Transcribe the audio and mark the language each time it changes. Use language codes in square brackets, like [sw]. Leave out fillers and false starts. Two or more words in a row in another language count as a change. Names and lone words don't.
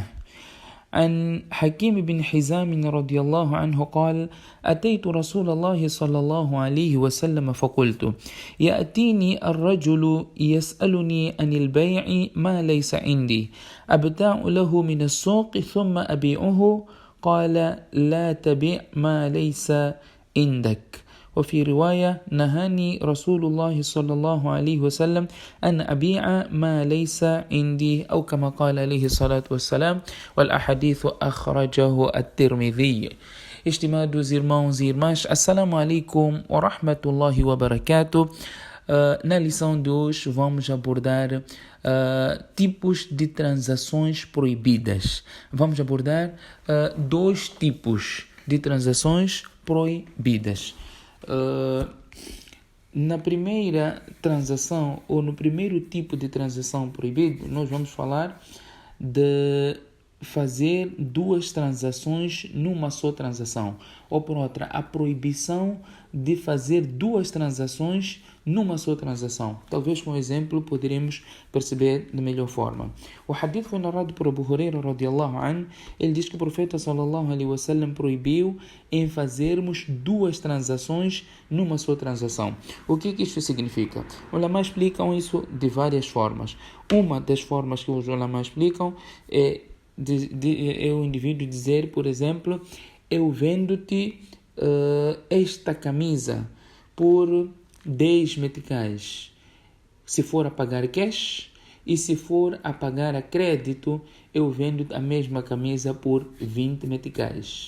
[ar] عن حكيم بن حزام رضي الله عنه قال أتيت رسول الله صلى الله عليه وسلم فقلت يأتيني الرجل يسألني عن البيع ما ليس عندي أبتاع له من السوق ثم أبيعه قال لا تبيع ما ليس عندك. وفي رواية نهاني رسول الله صلى الله عليه وسلم أن أبيع ما ليس عندي أو كما قال عليه الصلاة والسلام والأحاديث أخرجه الترمذي. [pt] Estimados irmãos e irmãs, [ar] السلام عليكم ورحمة الله وبركاته. [pt] Na lição de hoje vamos abordar tipos de transações proibidas. Vamos abordar dois tipos de transações proibidas. Na primeira transação ou no primeiro tipo de transação proibido, nós vamos falar de fazer duas transações numa só transação, ou por outra, a proibição de fazer duas transações numa só transação. Talvez com um exemplo poderemos perceber de melhor forma. O hadith foi narrado por Abu Huraira [ar] رضي الله عنه. [pt] Ele diz que o profeta [ar] صلى الله عليه وسلم [pt] proibiu em fazermos duas transações numa só transação. O que isso significa? Os ulama explicam isso de várias formas. Uma das formas que os ulama explicam é o indivíduo dizer, por exemplo, eu vendo-te esta camisa por 10 meticais, se for a pagar cash, e se for a pagar a crédito, eu vendo a mesma camisa por 20 meticais.